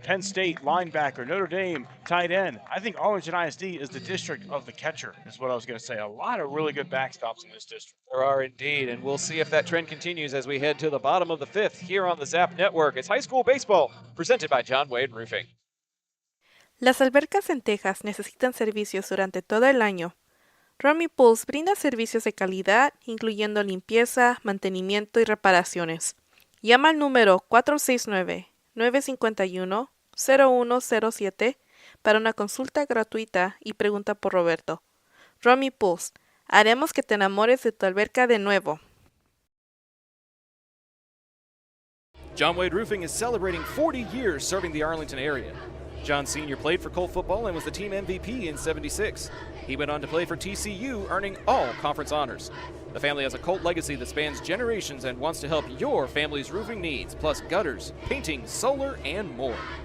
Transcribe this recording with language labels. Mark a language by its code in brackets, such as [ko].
[en] Penn State, linebacker, Notre Dame, tight end. I think Arlington ISD is the district of the catcher, is what I was going to say. A lot of really good backstops in this district. There are indeed, and we'll see if that trend continues as we head to the bottom of the fifth here on the Zap Network. It's high school baseball presented by John Wade Roofing. [es] Las albercas en Texas necesitan servicios durante todo el año. Romy Pools brinda servicios de calidad, incluyendo limpieza, mantenimiento y reparaciones. Llama al número 469-951-0107 para una consulta gratuita y pregunta por Roberto. Romy Pools, haremos que te enamores de tu alberca de nuevo. [en] John Wade Roofing is celebrating 40 years serving the Arlington area. John Sr. played for Colt football and was the team MVP in '76. He went on to play for TCU, earning all conference honors. The family has a Colt legacy that spans generations and wants to help your family's roofing needs, plus gutters, painting, solar, and more.